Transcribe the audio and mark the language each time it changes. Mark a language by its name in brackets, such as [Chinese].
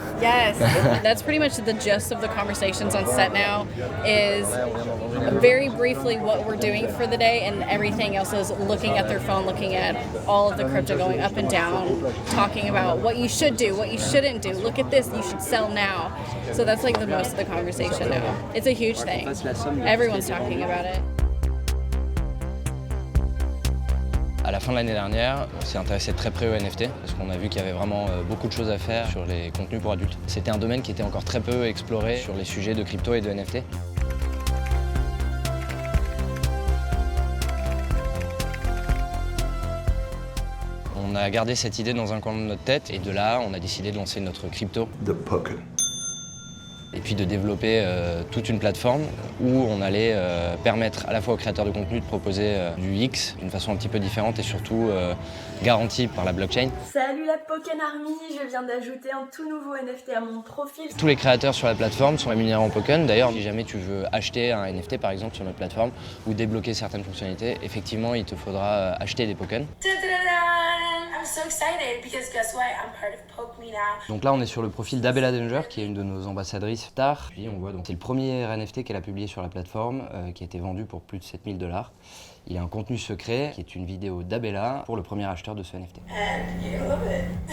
[English] Yes, that's pretty much the gist of the conversations on set now, is very briefly what we're doing for the day, and everything else is looking at their phone, looking at all of the crypto going up and down, talking about what you should do, what you shouldn't do, look at this, you should sell now. So that's like the most of the conversation now. It's a huge thing. Everyone's talking about it. [French] À la fin de l'année dernière, on s'est intéressé de très près aux NFT parce qu'on a vu qu'il y avait vraiment beaucoup de choses à faire sur les contenus pour adultes. C'était un domaine qui était encore très peu exploré sur les sujets de crypto et de NFT. On a gardé cette idée dans un coin de notre tête et de là, on a décidé de lancer notre crypto. [English] The Pokken. [French] Et puis de développer toute une plateforme où on allait permettre à la fois aux créateurs de contenu de proposer du X d'une façon un petit peu différente et surtout garantie par la blockchain. Salut la Pokken Army, je viens d'ajouter un tout nouveau NFT à mon profil. Tous les créateurs sur la plateforme sont rémunérés en Pokken. D'ailleurs, si jamais tu veux acheter un NFT par exemple sur notre plateforme ou débloquer certaines fonctionnalités, effectivement il te faudra acheter des Pokken. [English] I'm so excited because guess what? I'm part of Poke Me Now. [French] Donc là on est sur le profil d'Abella Danger qui est une de nos ambassadrices stars. Puis on voit donc c'est le premier NFT qu'elle a publié sur la plateforme qui a été vendu pour plus de 7 000 $. Il y a un contenu secret qui est une vidéo d'Abella pour le premier acheteur de ce NFT. [English] And you love it.